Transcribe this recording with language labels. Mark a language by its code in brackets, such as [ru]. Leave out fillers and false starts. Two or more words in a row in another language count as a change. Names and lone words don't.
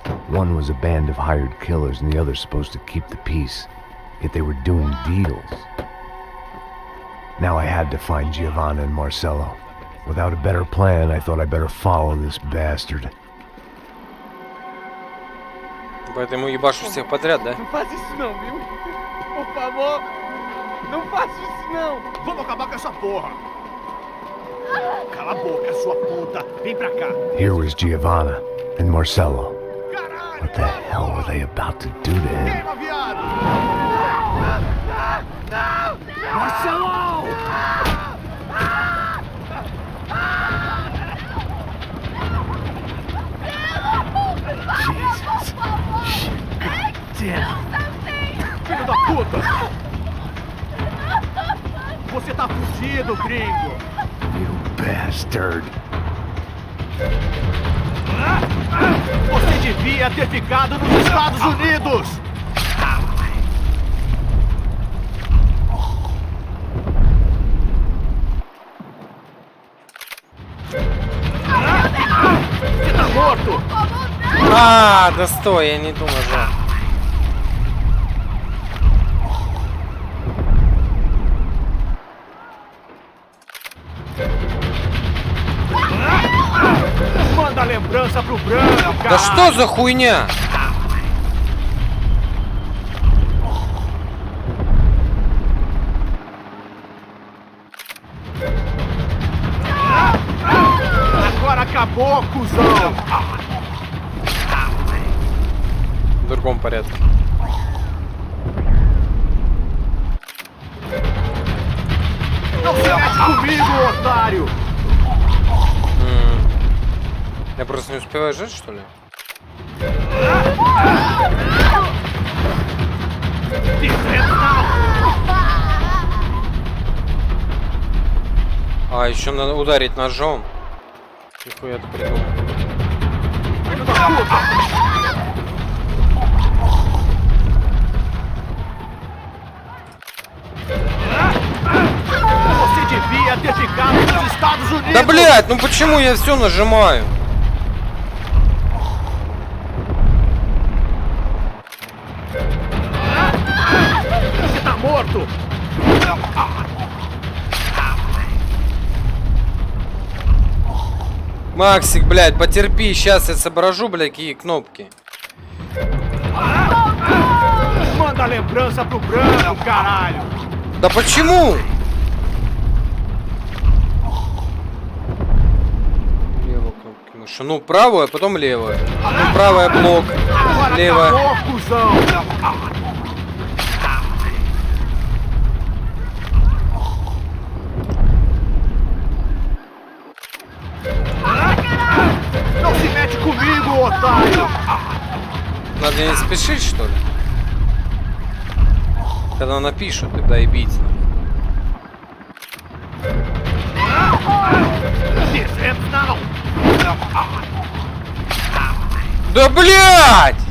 [en] One was a band of hired killers and the other supposed to keep the peace. Yet they were doing deals. Now I had to find Giovanna and Marcelo. Without a better plan, I thought I'd better follow this bastard. [ru] Поэтому ебашу всех подряд, да? [pt] Não faz isso não, viu? Por favor, não faça isso não. Vamos acabar com essa porra. Cala a boca, sua puta. Vem pra cá. [en] Here was Giovanna and Marcello. What the hell were they about to do to him? [pt] Queima, viado. Marcelo! Jesus. [en] Damn. [pt] Filho da puta. Você tá fudido, gringo. [en] You bastard. [pt] Você devia ter ficado nos Estados Unidos. Você tá morto. [ru] А, да стой, я не думаю, да. [pt] Manda a lembrança pro branco, cara. [ru] Да что за хуйня? [pt] Agora acabou, cuzão. [ru] В другом порядке. [pt] Não se mete comigo, otário. [ru] Я просто не успеваю жить, что ли? А, еще надо ударить ножом. Нихуя ты придумал. [pt] Você devia ter ficado nos Estados Unidos. [ru] Да блять, ну почему я все нажимаю? [pt] Você tá morto. [ru] Максик, блядь, потерпи, сейчас я соображу, блядь, какие кнопки. [pt] Manda a lembrança pro branco, caralho. [ru] Да почему? Левая кнопка мыши. Ну, правую, а потом левая. Ну, правая блок, левая. [pt] Acabou, cuzão. Não se mete comigo, otário. [ru] Надо не спешить, что ли? Когда напишут, тогда и бить. Да блять!